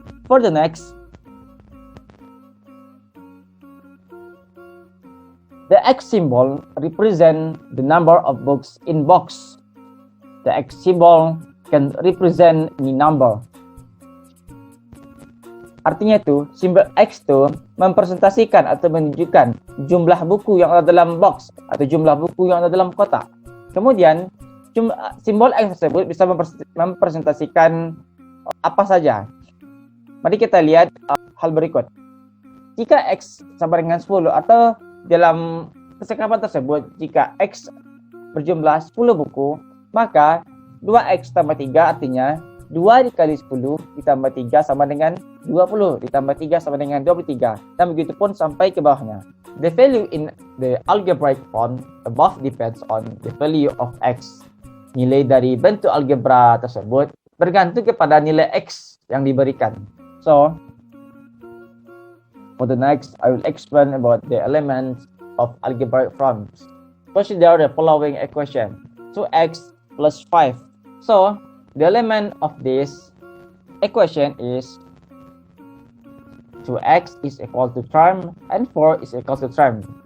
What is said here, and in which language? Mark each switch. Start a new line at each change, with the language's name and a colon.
English: For the next, the X symbol represents the number of books in box. The X symbol can represent any number.
Indonesian: Artinya itu, simbol X itu mempresentasikan atau menunjukkan jumlah buku yang ada dalam box atau jumlah buku yang ada dalam kotak. Kemudian, simbol X tersebut bisa mempresentasikan apa saja. Mari kita lihat hal berikut. Jika X sama dengan 10 atau dalam kesekapan tersebut, jika X berjumlah 10 buku, maka 2X tambah 3 artinya 2 dikali 10 ditambah 3 sama dengan 20, ditambah 3 sama dengan 23, dan begitu pun sampai ke bawahnya.
English: The value in the algebraic form above depends on the value of X.
Indonesian: Nilai dari bentuk algebra tersebut bergantung kepada nilai X yang diberikan. So,
English: For the next, I will explain about the elements of algebraic forms. Consider the following equation: 2x plus 5. So, the element of this equation is 2x is equal to term and 4 is equal to term.